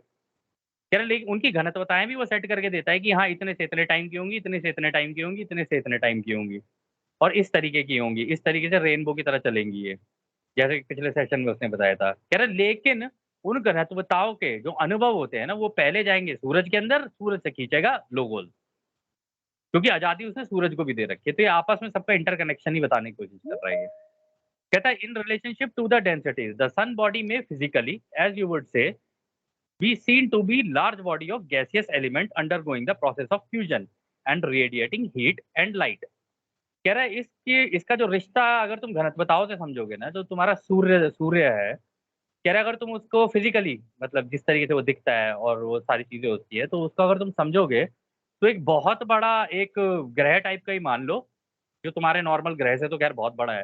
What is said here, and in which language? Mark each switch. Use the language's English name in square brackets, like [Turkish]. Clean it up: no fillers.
[Hindi] कह रहे लेकिन उनकी घनत्वताएं भी वो सेट करके देता है कि हाँ इतने से इतने टाइम की होंगी, इतने से इतने टाइम की होंगी, इतने से इतने टाइम की होंगी, और इस तरीके की होंगी, इस तरीके से रेनबो की तरह चलेंगी ये, जैसे कि पिछले सेशन में उसने बताया था। कह रहे लेकिन उन घनत्वताओं के जो अनुभव होते हैं ना, वो पहले जाएंगे सूरज के अंदर, सूरज से खींचेगा लोगोस, क्योंकि आजादी उसने सूरज को भी दे रखी है। तो ये आपस में सबका इंटरकनेक्शन ही बताने की कोशिश कर रहा है ये। कहता है [English] In relationship to the densities the sun body में physically as you would say be seen to be large body of gaseous element undergoing the process of fusion and radiating heat and light। [Hindi] कह रहा है इसका जो रिश्ता अगर तुम घनत्वताओं से समझोगे ना, जो तुम्हारा सूर्य सूर्य है, कह रहा है अगर तुम उसको फिजिकली मतलब जिस तरीके से वो दिखता है और वो सारी चीजें होती है, तो उसको अगर तुम समझोगे तो एक बहुत बड़ा एक ग्रह टाइप का ही मान लो, जो तुम्हारे नॉर्मल ग्रह से तो खैर बहुत बड़ा है।